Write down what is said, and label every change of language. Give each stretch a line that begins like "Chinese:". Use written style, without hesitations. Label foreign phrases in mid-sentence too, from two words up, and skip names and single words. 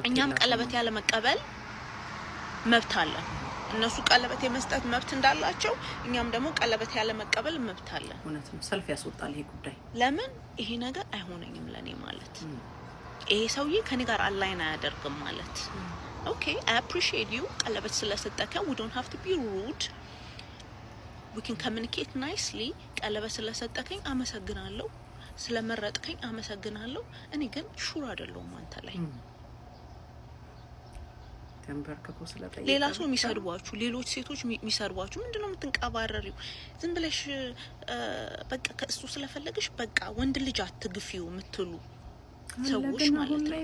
Amharic: እኛም ቀለበት ያለ መቀበል መብት አለ እነሱ ቀለበት የመስጠት መብት እንዳላቸው እኛም ደግሞ ቀለበት ያለ መቀበል መብት አለ እውነት ነው ሰልፍ ያስወጣል ይሄ ጉዳይ ለምን ይሄ ነገር አይሆነኝም ለኔ ማለት ይሄ ሰውዬ ከኔ ጋር አላይን አያደርግም ማለት ኦኬ
English: I appreciate you
Amharic: ቀለበት ስለሰጠከው
English: we don't have to be rude we can communicate nicely
Amharic: ቀለበት ስለሰጠከኝ አመሰግናለሁ ስለመረጥከኝ አመሰግናለሁ እኔ ግን ሹር አይደለሁም አንተ ላይ ተንበርከኩ ስለጠየቀ ሌላ ሰው የሚሰድቧችሁ ሌሎች ሴቶች የሚሰድቧችሁ ምንድነው የምትንቀባረሪው ዝም ብለሽ በቃ ከእሱ ስለፈለግሽ በቃ ወንድ ልጅ አትግፊው የምትሉ ሰዎች ማለት ነው